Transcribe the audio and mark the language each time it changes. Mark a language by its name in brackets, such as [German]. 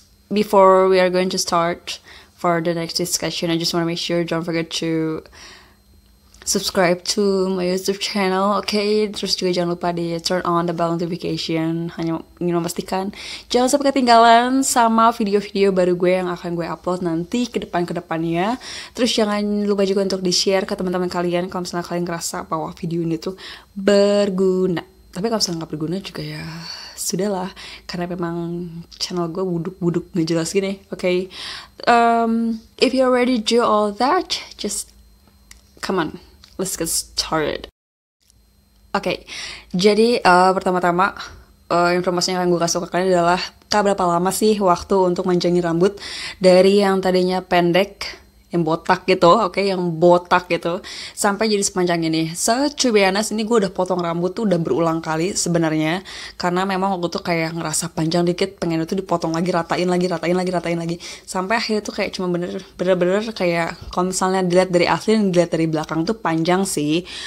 [English] Before we are going to start for the next discussion, I just want to make sure don't forget to subscribe to my YouTube channel, okay? [Indonesian] Terus juga jangan lupa di [English] turn on the bell notification. [Indonesian] Hanya ingin memastikan jangan sampai ketinggalan sama video-video baru gue yang akan gue upload nanti ke depannya. Terus jangan lupa juga untuk di share ke teman-teman kalian kalau misalnya kalian ngerasa bahwa video ini tuh berguna. Tapi kalau misalnya nggak berguna juga ya sudahlah, karena memang channel gue buduk-buduk nggak jelas gini, okay? [English] If you're ready to do all that, just come on. Let's get started. [Indonesian] Oke, jadi pertama-tama informasi yang akan gue kasih ke kalian adalah berapa lama sih waktu untuk manjangin rambut dari yang tadinya pendek, yang botak gitu, oke, yang botak gitu, sampai jadi sepanjang ini. [English] So, to be honest, [Indonesian] ini gue udah potong rambut tuh udah berulang kali sebenarnya, karena memang waktu tuh kayak ngerasa panjang dikit, pengen itu dipotong lagi, ratain lagi, sampai akhirnya tuh kayak cuma bener-bener kayak kalau misalnya dilihat dari asli dan dilihat dari belakang tuh panjang sih.